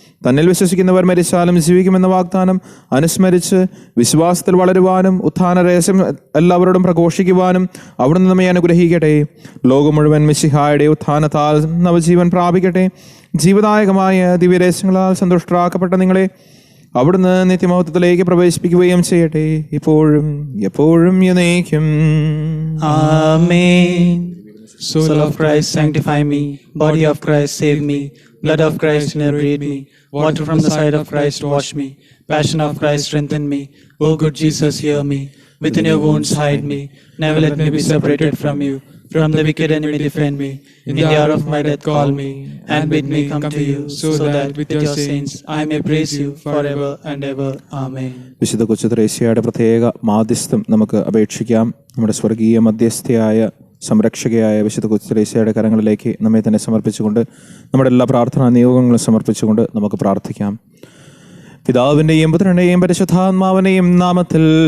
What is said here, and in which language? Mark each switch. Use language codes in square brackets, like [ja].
[ml] തന്നിൽ വിശ്വസിക്കുന്നവർ മരിച്ചാലും ജീവിക്കുമെന്ന വാഗ്ദാനം അനുസ്മരിച്ച് വിശ്വാസത്തിൽ വളരുവാനും ഉത്ഥാന രഹസ്യം എല്ലാവരോടും പ്രഘോഷിക്കുവാനും അവിടുന്ന് നമ്മെ അനുഗ്രഹിക്കട്ടെ. ലോകം മുഴുവൻ മിശിഹായുടെ ഉത്ഥാനത്താൽ നവജീവൻ പ്രാപിക്കട്ടെ. ജീവദായകമായ ദിവ്യരഹസ്യങ്ങളാൽ സന്തുഷ്ടരാക്കപ്പെട്ട നിങ്ങളെ അവിടുന്ന് നിത്യമഹത്വത്തിലേക്ക് പ്രവേശിപ്പിക്കുകയും ചെയ്യട്ടെ, ഇപ്പോഴും എപ്പോഴും എന്നേക്കും. ആമേൻ. [en] Soul of Christ, sanctify me. Body of Christ, save me. Blood of Christ, inebriate me. Water from the side of Christ, wash me. Passion of Christ, strengthen me. O good Jesus, hear me. Within your wounds, hide me. Never let me be separated from you. From the wicked enemy, defend me. In the hour of my death, call me. And bid me come to you, so that with your saints I may praise you forever and ever. Amen. [ml] വിശുദ്ധ കൊച്ചു ത്രേസ്യയുടെ പ്രത്യേക മാധ്യസ്ഥം നമുക്ക് അപേക്ഷിക്കാം. നമ്മുടെ സ്വർഗീയ മധ്യസ്ഥയായ സംരക്ഷകയായ വിശുദ്ധ കൊച്ചു ത്രേസ്യയുടെ കരങ്ങളിലേക്ക് നമ്മെ തന്നെ സമർപ്പിച്ചുകൊണ്ട് നമ്മുടെ എല്ലാ പ്രാർത്ഥനാ നിയോഗങ്ങളും സമർപ്പിച്ചുകൊണ്ട് നമുക്ക് പ്രാർത്ഥിക്കാം. പിതാവിന്റെയും പുത്രന്റെയും പരിശുദ്ധാത്മാവിന്റെയും നാമത്തിൽ